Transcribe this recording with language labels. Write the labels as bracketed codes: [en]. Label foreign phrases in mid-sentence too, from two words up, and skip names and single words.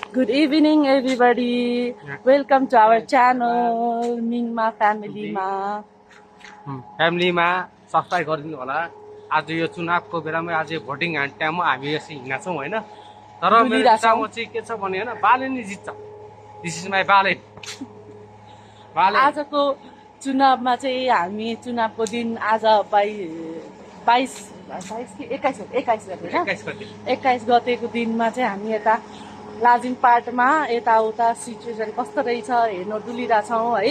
[en] Good evening, everybody. Welcome to our channel, Mingma Family Ma. [ne] फ्यामिलीमा सब्सक्राइब गरिदिनु होला। आज यो चुनावको बेलामा आज भोटिङ ह्यान्ड टाइममा हामी यसरी हिँड्छौँ होइन। तर मेरो विचारमा चाहिँ के छ भने होइन, बालेनले जित्छ। [en] This is my बालेन। [ne] आजको चुनावमा चाहिँ हामी चुनावको दिन आज 21 गतेको दिनमा चाहिँ हामी यता लाजिङ पार्टमा यताउता सिचुएसन कस्तो रहेछ हेर्न डुलिरहेछौँ है।